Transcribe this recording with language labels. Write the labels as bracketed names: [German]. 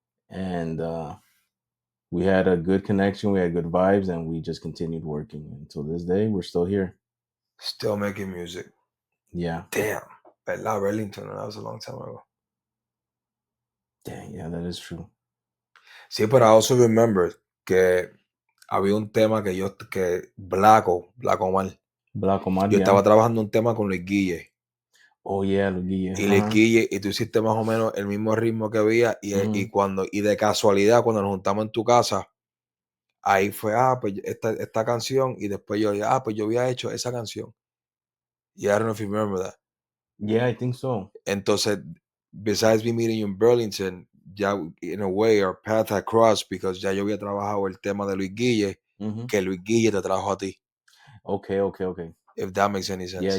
[English] And we had a good connection, we had good vibes, and we just continued working. Until this day, we're still here. Still making music. Yeah. Damn. [Spanish] ¿Verdad? [English] Burlington, that was a long time ago. Damn, yeah, that is true. [Spanish] Sí, pero [English] I also remember [Spanish] que había un tema que Black Omar. Yo estaba trabajando un tema con Luis Guille. [English] Oh, yeah, Luis Guille. [Spanish] Y Luis Guille, y tú hiciste más o menos el mismo ritmo que había, y de casualidad, cuando nos juntamos en tu casa, ahí fue, pues esta canción, y después yo, pues yo había hecho esa canción. [English] Yeah, I don't know if you remember that. Yeah, I think so. [Spanish] Entonces, [English] besides me meeting you in Burlington, [Spanish] ya [English] in a way our path had crossed [Spanish] because ya yo había trabajado el tema de Luis Guille, que Luis Guille te trajo a ti. [English] Okay. If that makes any sense.